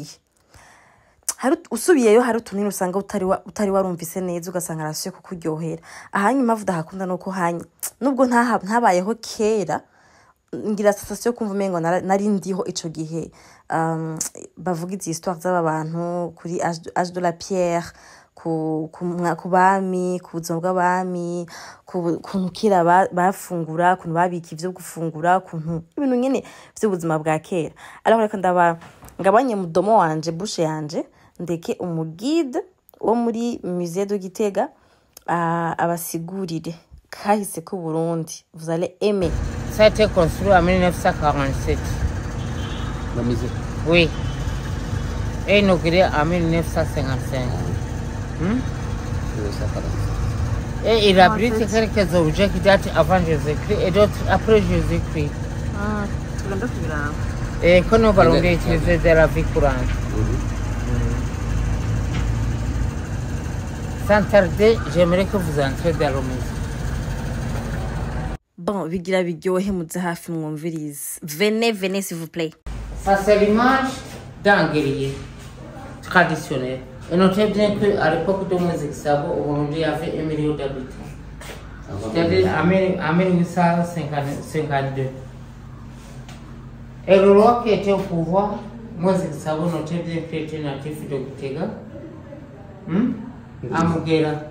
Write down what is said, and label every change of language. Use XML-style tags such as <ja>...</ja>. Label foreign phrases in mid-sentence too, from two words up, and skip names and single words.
<rn>Hari usubiyeyo hari utunini usanga utari warumvise neza ugasanga arasuye kukuryohera. Ahanyu mpamvu ndahakunda nuko hanya nubwo ntabayeho kera ngira sensation kumva mengo nari ndiho ico gihe bavuga izi histoire z'aba bantu kuri</rn> <fr>âge de la pierre</fr> <rn>ku bami ku buzima bw'abami kuntu kira bafungura kuntu babika ivyo gufungura kuntu ibintu nyene vy'ubuzima bwa kera alors reka ngabanye mudomo wanje bouche yanje ndeke umugide wo muri Musée de Gitega abasigurire kahise ku Burundi</rn> <fr>vous allez aimer. Ça a été construit en 1947. La musée? Oui. Et inauguré en 1955. 1945. Et il abrite quelques objets qui datent avant Jésus-Christ et d'autres après Jésus-Christ. Et que nous allons utiliser de la vie courante. Sans tarder, j'aimerais que vous entrez dans le musée. Bon,</fr> <rn>bigira biryohe muze hafi mwumvirize.</rn> <fr>Venez s'il vous plaît. Ça c'est l'image d'un guerrier traditionnel. Et notez bien qu'à l'époque de Moïse Sabo, au Burundi, il y avait 1 million d'habitants. C'est-à-dire en 1852. Et le roi qui était au pouvoir, Moïse Sabo, notez bien qu'il était natif de Gitega, à Mugera.</fr>